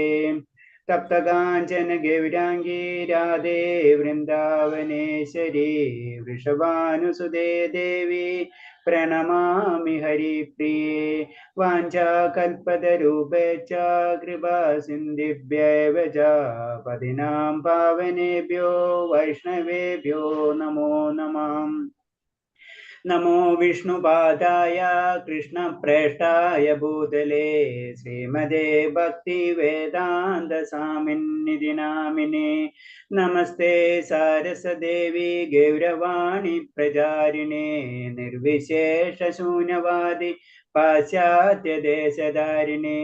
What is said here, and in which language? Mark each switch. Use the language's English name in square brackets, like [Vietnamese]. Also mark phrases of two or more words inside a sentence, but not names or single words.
[Sanskrit] തപ്തകാഞ്ചന ഗൗരാംഗീ രാധേ വൃന്ദാവനേശ്വരി വൃഷഭാനുസുതേ ദേവി പ്രണമാമി ഹരിപ്രിയേ. വാഞ്ചാകൽപതരൂപേച്ഛ കൃപാ സിന്ധിഭ്യൈവ ച പതിനാം പാവനേഭ്യോ വൈഷ്ണവേഭ്യോ നമോ നമഃ. നമോ വിഷ്ണുപാദായ കൃഷ്ണപ്രേഷ്ഠായ ഭൂതലേ ശ്രീമതേ ഭക്തിവേദാന്ത സ്വാമിന്നിധി നാമിനേ. നമസ്തേ സാരസദേവി ഗൗരവാണി പ്രചാരിണേ നിർവിശേഷശൂന്യവാദി പാശ്ചാത്യദേശധാരിണേ.